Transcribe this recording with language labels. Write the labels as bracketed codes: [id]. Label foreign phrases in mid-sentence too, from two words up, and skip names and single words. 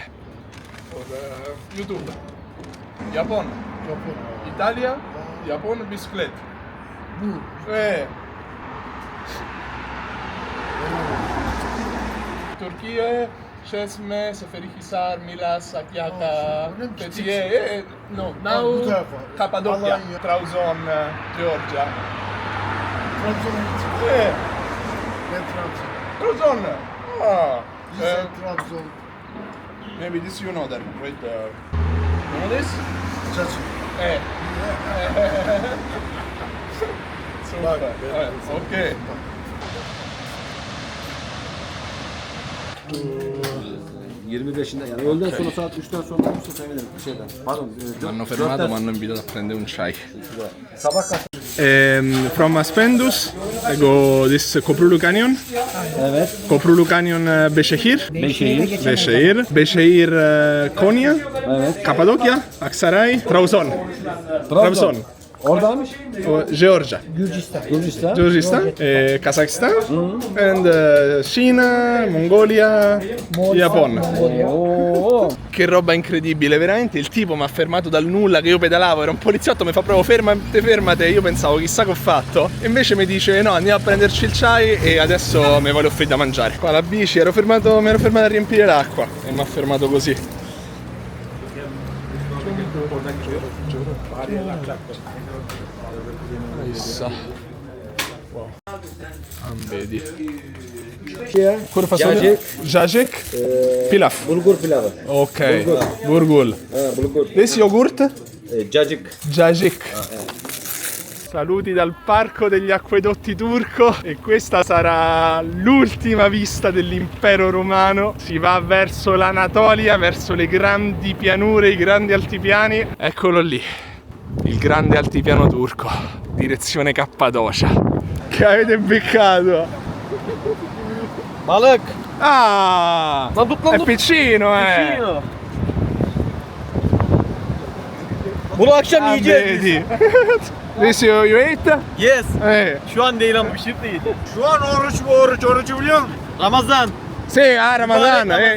[it] YouTube. Giappone. Italia. Giappone bicicletta. Turchia. Çeşme, Seferihisar, Milas, Akyaka, Fethiye, [en] no, now Cappadocia, Trabzon, Georgia. Trabzon. Ah. Trabzon. Maybe this you know that. Wait. You know this? Çeşme. Super. Okay. [tr] 25'inde yani öğleden sonra saat 3'ten sonra olursa sevinirim şeyden. Pardon. [it] Mi hanno fermato, mi hanno invitato a prendere un chai. [tr] Sabah kaç? [en] From Aspendus, I go this Koprulu Canyon. [tr] Evet. Koprulu Canyon Beyşehir. Beyşehir Konya. Evet. Cappadocia, Aksaray, Trabzon. Oradaymış. Georgia. Gürcistan. [en] Kazakhstan. And Cina, Mongolia, Giappone. Oo. [it] Che roba incredibile, veramente il tipo mi ha fermato dal nulla, che io pedalavo, era un poliziotto, mi fa proprio fermate, io pensavo chissà che ho fatto, e invece mi dice no, andiamo a prenderci il chai e adesso mi voglio offrire da mangiare. Qua la bici, mi ero fermato a riempire l'acqua e mi ha fermato così. Wow. Vedi. [tr] Kuru fasulye, cacık, pilav. Bulgur pilavı. Ok, burgul. Bulgur. [en] This yogurt? [tr] Cacık. Cacık. [it] Saluti dal parco degli acquedotti turco e questa sarà l'ultima vista dell'impero romano. Si va verso l'Anatolia, verso le grandi pianure, i grandi altipiani. Eccolo lì, il grande altipiano turco, direzione Cappadocia. Che avete beccato? [tr] Balık. [it] Ah! È piccino, Piccino. [tr] Bunu akşam yiyeceğiz. [it] Vedi. [en] This you ate? Yes. Eh. [tr] Şu an değil ama pişirip de yedim. Şu an oruç biliyor musun? Ramazan. [it] Sì, Ramadan, Ramadan.